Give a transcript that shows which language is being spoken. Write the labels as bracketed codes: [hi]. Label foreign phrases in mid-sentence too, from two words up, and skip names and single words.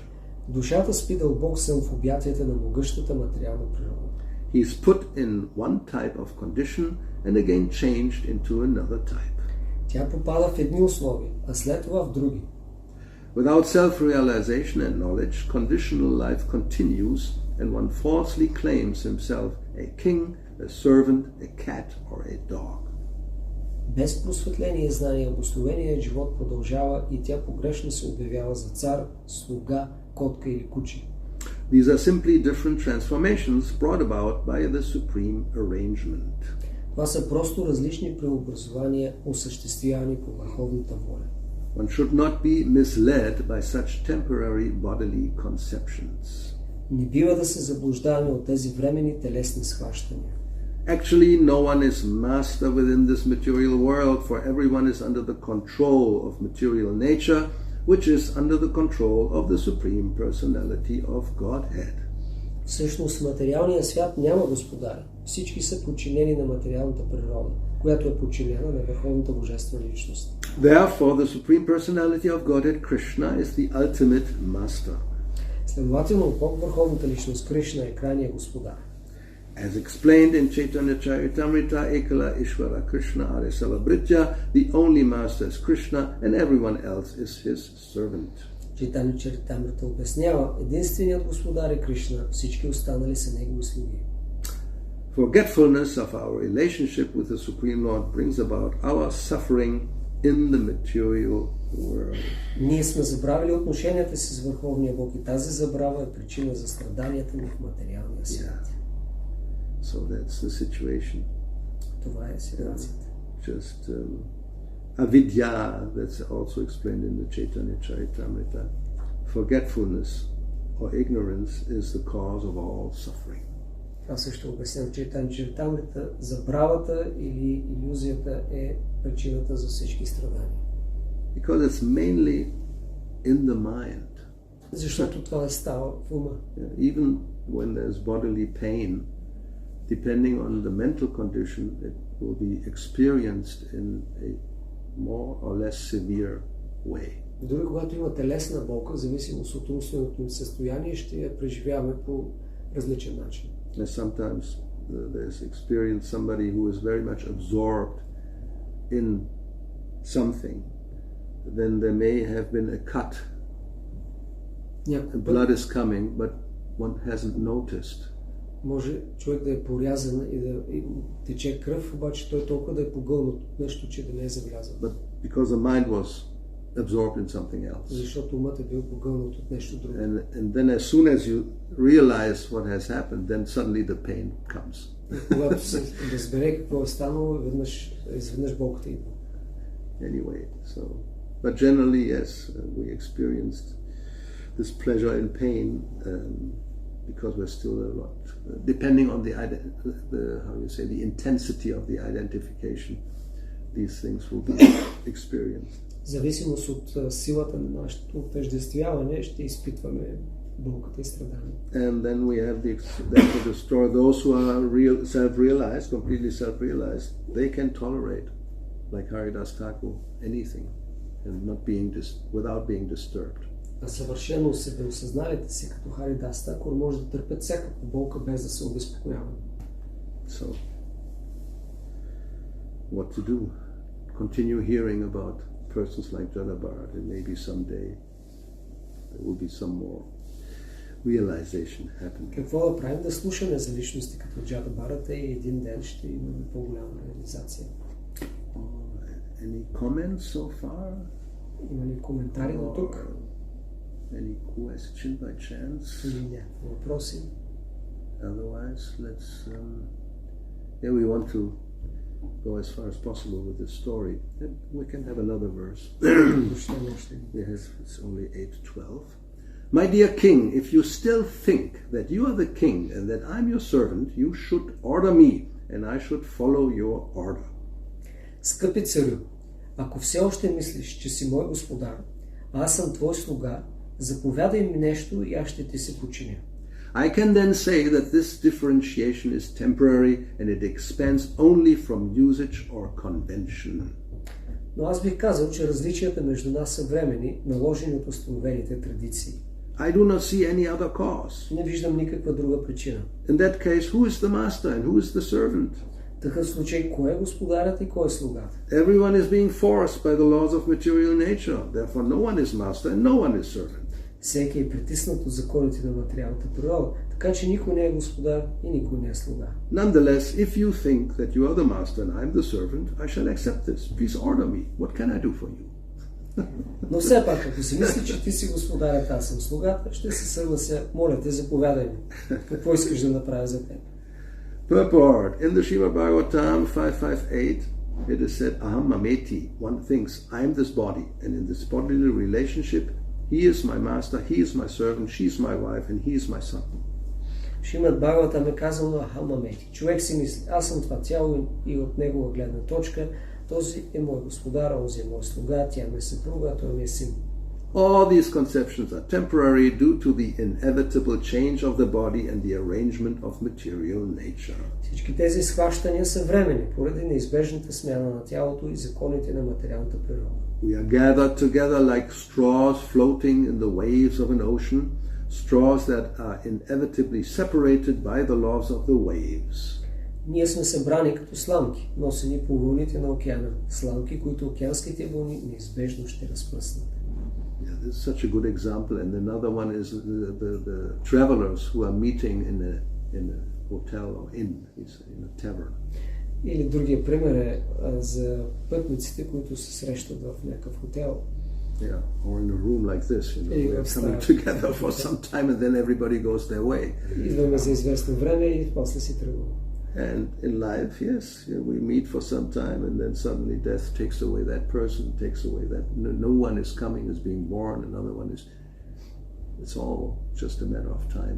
[bg] Душата спи дълбок сън в обятията на могъщата материална природа. [en] He is put in one type of condition and again changed into another type. [bg] Тя попада в едни условия, а след това в други. [en] Without self-realization and knowledge, conditional life continues and one falsely claims himself a king, a servant, a cat or a dog. [bg] Без просветление и знание, обусловеният живот продължава и тя погрешно се обявява за цар, слуга, котка или куче. [en] These are simply different transformations brought about by the supreme arrangement. [bg] Това са просто различни преобразования, осъществявани по върховната воля. [en] One should not be misled by such temporary bodily conceptions. [bg] Не бива да се заблуждаваме от тези временни телесни схващания. [en] Actually, no one is master within this material world, for everyone is under the control of material nature, which is under the control of the Supreme Personality of Godhead. [bg] Всъщност, материалният свят няма господари. Всички са подчинени на материалната природа, която е подчинена на върховната божествена личност. [en] Therefore, the Supreme Personality of Godhead, Krishna, is the ultimate master. [bg] Следователно, Бог, върховната личност, Кришна е крайният господар. [en] As explained in Chaitanya Charitamrita, [bn] একলে ঈশ্বর কৃষ্ণ আর সব ভৃত্য, [en] the only master is Krishna and everyone else is his servant. [bg] Чайтанья Чаритамрита обяснява, единственият господар е Кришна, всички останали са негови слуги. [en] Forgetfulness of our relationship with the Supreme Lord brings about our suffering in the material world. [bg] Ние сме забравили отношенията си с Върховния Бог и тази забрава е причина за страданията ни в материалния свят. [en] So that's the situation. [bg] Това е ситуацията. [en] Just avidya, that's also explained in the Chaitanya Charitamrita. Forgetfulness or ignorance is the cause of all suffering. [bg] Това също обясням, че Чайтанчаритамрита, забравата или илюзията е причината за всички страдания. [en] Because it's mainly in the mind. [bg] Защото това става в ума. [en] Even when there's bodily pain, depending on the mental condition, it will be experienced in a more or less severe way. [bg] Дори когато има телесна болка, в зависимост от умственото им състояние, ще я преживяваме по различен начин. [en] And sometimes there's experience somebody who is very much absorbed in something, then there may have been a cut. The blood is coming, but one hasn't noticed. [bg] Може човек да е порязан и да тече кръв, обаче той толкова да е погълнат от нещо, че да не е забелязан. [en] But because the mind was absorbed in something else. [bg] Защото умът е бил погълнат от нещо друго. [en] And then as soon as you realize what has happened, then suddenly the pain comes. [bg] Когато се разбере какво е станало, изведнъж болката идва. [en] Anyway, so, but generally, yes, we experienced this pleasure and pain because we're still a lot, depending on the how you say, the intensity of the identification, these things will be experienced. [bg] В зависимост от силата на нашето отъждествяване ще изпитваме болката и страдания. [en] And then we have the story. Those who are self-realized, completely self-realized, they can tolerate, like Haridas Thakur, anything, and not without being disturbed. [bg] А съвършено себеосъзналите си, като Харидас Такур, може да търпят всякаква болка без да се обезпокояват. [en] So, what to do? Continue hearing about persons like Jada Bharata, and maybe someday there will be some more realization happening. [bg] Какво да правим? Да слушаме за личности като Джада Бхарата и един ден ще имаме по-голяма реализация. [en] Any comments so far? [bg] Има ли коментари до тук? [en] Any question by chance? [bg] Или някакви въпроси? [en] Otherwise, let's. We want to go as far as possible with this story. We can have another verse. Yes, it's only 8:12. My dear king, if you still think that you are the king and that I'm your servant, you should order me, and I should follow your order. [bg] Скъпи царю, ако все още мислиш, че си мой господар, а аз съм твой слуга, заповядай ми нещо и аз ще ти се подчиня. [en] I can then say that this differentiation is temporary and it expands only from usage or convention. [bg] Но аз бих казал, че различията между нас са временни, наложени от установените традиции. [en] I do not see any other cause. [bg] Не виждам никаква друга причина. [en] In that case, who is the master and who is the servant? [bg] В такъв случай, кой е господарът и кой е слугата? [en] Everyone is being forced by the laws of material nature. Therefore, no one is master and no one is servant. [bg] Всеки е притиснат от законите на материалната природа, така че никой не е господар и никой не е слуга. [en] Nonetheless, if you think that you are the master and I'm the servant, I shall accept this. Please order me. What can I do for you? [bg] Но все пак, ако си мисли, че ти си господарят, аз съм слугата, ще се съглася. Моля те, заповядай ми. Какво искаш да направя за теб? [en] Purport. In the Srimad Bhagavatam 558, it is said, [sa] अहं ममेति. [en] One thinks, I am this body, and in this bodily relationship, he is my master, he is my servant, she is my wife, and he is my son. [bg] Шримад Бхагаватам е казано [sa] अहं ममेति. [bg] Човек си мисли, аз съм това тяло и от негова гледна точка, този е мой господар, онзи е мой слуга, тя ме съпруга, той ми е син. [en] All these conceptions are temporary due to the inevitable change of the body and the arrangement of material nature. [bg] Всички тези схващания са временни, поради неизбежната смяна на тялото и законите на материалната природа. [en] We are gathered together like straws floating in the waves of an ocean, straws that are inevitably separated by the laws of the waves. [bg] Ние сме събрани като сламки, носени по вълните на океана, сламки, които океанските вълни неизбежно ще разпръснат. [en] Yeah, this is such a good example, and another one is the travelers who are meeting in a hotel or in a tavern. [bg] Или другия пример е за пътниците, които се срещат в някакъв хотел. [en] Yeah, or in a room like this, we're coming together for some time and then everybody goes their way. [bg] Идваме за известно време и после си тръгваме. [en] And in life, yes, we meet for some time and then suddenly death takes away that person, takes away that. No one is coming, is being born, another one is It's all just a matter of time.